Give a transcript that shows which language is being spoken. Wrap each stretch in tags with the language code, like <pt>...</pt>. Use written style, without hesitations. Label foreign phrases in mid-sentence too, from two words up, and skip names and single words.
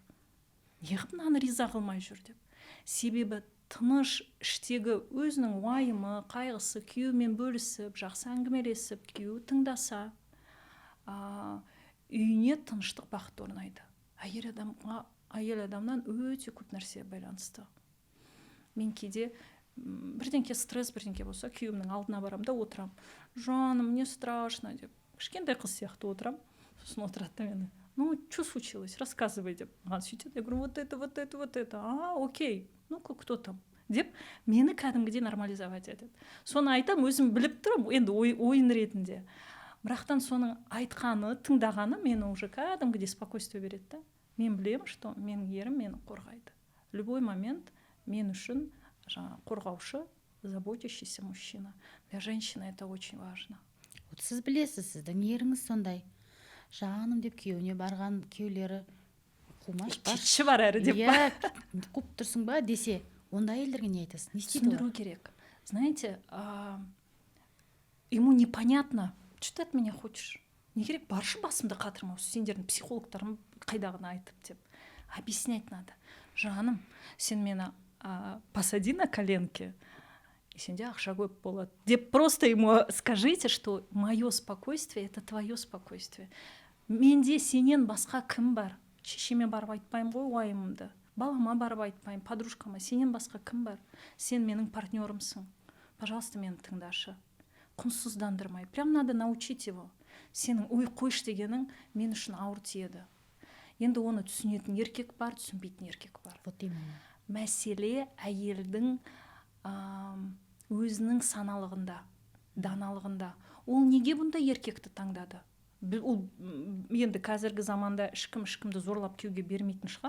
<kk>Неғып мынаны риза қылмай жүр деп. Себебі тыныш іштегі өзінің уайымы, қайғысы, күйеуімен бөлісіп, жақсы әңгімелесіп, күйеуі тыңдаса, үйіне тыныштық, бақыт орнайды. Әйел адамнан өте көп нәрсе байланысты. Мен кейде бірдеңке стресс, бірдеңке болса, күйеуімнің алдына барам да отырам. Жаным,</kk> <ru>мне страшно</ru> <kk>деп. Кішкентай қыз сияқты отырам. Сосын отырады да мені:</kk> <ru>ну, что случилось? Рассказывай</ru> <kk>деп. Маған сөйтеді.</kk> <ru>Я говорю, вот это. Окей. Ну-ка, кто там?</ru> <kk>Деп мені кәдімгідей нормализовать етеді. Соны айтам, өзім біліп тұрам, енді ойын ретінде. Бірақтан соның айтқаны, тыңдағаны мені уже кәдімгідей спокойствие береді да. Мен білемін, что менің ерім мені қорғайды.</kk> <ru>Любой момент</ru> <kk>мен үшін қорғаушы,</kk> <ru>заботящийся мужчина. Для женщины это очень важно.</ru> <kk>Вот сіз білесіз, сіздің еріңіз сондай. Жаным деп күйеуіне барған күйеулері қумаш па? Кетші бар әрі деп па? Қуып тұрсың ба десе, онда әйелдерге не айтасыз? Не істейді Түсіндіру керек.</kk> <ru>Знаете, ему непонятно, что ты от меня хочешь.</ru> <kk>Не керек, баршы басымды қатырмау, сендердің психологтарым қайдағыны айтып деп.</kk> <ru>Объяснять надо.</ru> <kk>Жаным, сен мені</kk> <ru>посади на коленки, и</ru> <kk>сенде ақша көп болады.</kk> <ru>Деп просто ему скажите, что мое спокойствие — это твое спокойствие.</ru> <kk>Менде сенен басқа кім бар? Шешеме барып айтпаймын ғой уайымымды. Балама барып айтпаймын, подружкама. Сенен басқа кім бар? Сен менің партнерымсың. Пожалуйста, мені тыңдашы. Құнсыздандырмай.</kk> <ru>Прям надо научить его.</ru> <kk>Сенің қойш дегенің мен үшін ауыр тиеді. Енді оны түсінетін еркек бар, түсінбейтін еркек бар.</kk> <ru>Вот именно.</ru> <kk>Мәселе әйелдің өзінің саналығында, даналығында. Ол неге бұнда еркекті таңдады? Ол енді қазіргі заманда ешкімді зорлап күйеуге бермейтін шығар.</kk>